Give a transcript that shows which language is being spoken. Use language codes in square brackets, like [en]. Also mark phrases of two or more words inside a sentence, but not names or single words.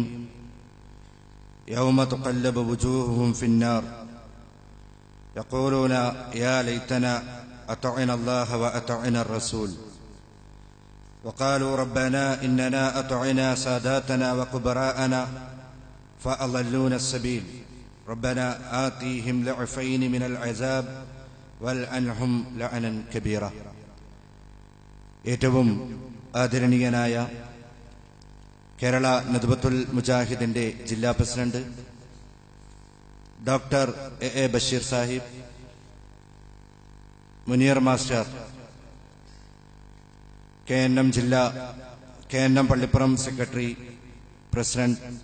[ar] يوم تقلب وجوههم في النار يقولون يا ليتنا أطعنا الله وأطعنا الرسول وقالوا ربنا إننا أطعنا ساداتنا وكبراءنا فأضلونا السبيل ربنا آتيهم ضعفين من العذاب والعنهم لعنا كبيرا. [ml] ഏറ്റവും ആദരണീയനായ കേരള നദ്വത്തുൽ മുജാഹിദിന്റെ ജില്ലാ പ്രസിഡന്റ് ഡോക്ടർ എ ബഷീർ സാഹിബ്, മുനീർ മാസ്റ്റർ, KNM ജില്ലാ KNM പള്ളിപ്പുറം സെക്രട്ടറി പ്രസിഡന്റ്,